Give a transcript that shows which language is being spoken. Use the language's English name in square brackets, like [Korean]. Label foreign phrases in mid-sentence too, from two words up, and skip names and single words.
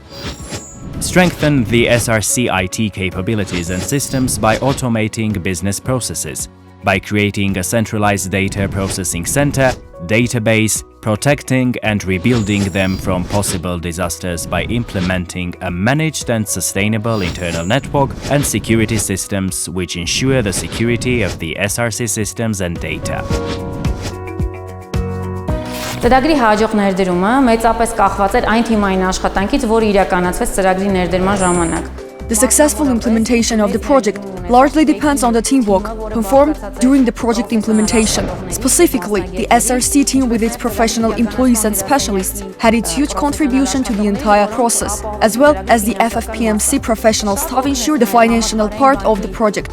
[English] Strengthen the SRC IT capabilities and systems by automating business processes, by creating a centralized data processing center, database, protecting and rebuilding them from possible disasters by implementing a managed and sustainable internal network and security systems which ensure the security of the SRC systems and data. [Armenian] Ծրագրի հաջող ներդրումը մեծապես կախված էր այն թիմային աշխատանքից, որը իրականացվեց ծրագրի ներդրման ժամանակ. [English] The successful implementation of the project largely depends on the teamwork performed during the project implementation. Specifically, the SRC team with its professional employees and specialists had its huge contribution to the entire process, as well as the FFPMC professional staff ensured the financial part of the project.